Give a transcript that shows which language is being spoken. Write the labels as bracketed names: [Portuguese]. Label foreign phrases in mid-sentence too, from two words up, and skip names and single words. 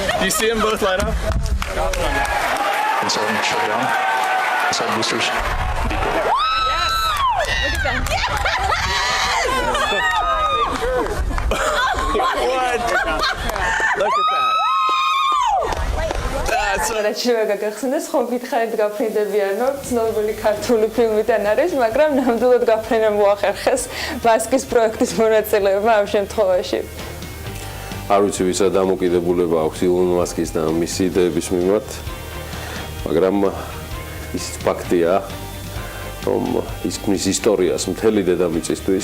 [English] see them both light up? Inside shutdown. Inside boosters. What? Look at that. [Georgian] რაც შეგახსენეს ხო გითხარით გაფრინდებიანო ცნობილი ქართული ფილმიდან არის, მაგრამ ნამდვილად გაფრენა მოახერხეს მასკის პროექტის მონაწილეობა ამ შემთხვევაში. არ ვიცი ვისა დამოკიდებულება აქვს ილონ მასკის და მისი იდეების მიმართ, მაგრამ ის ფაქტია, რომ ის ქმნის ისტორიას მთელი დედამიწისთვის.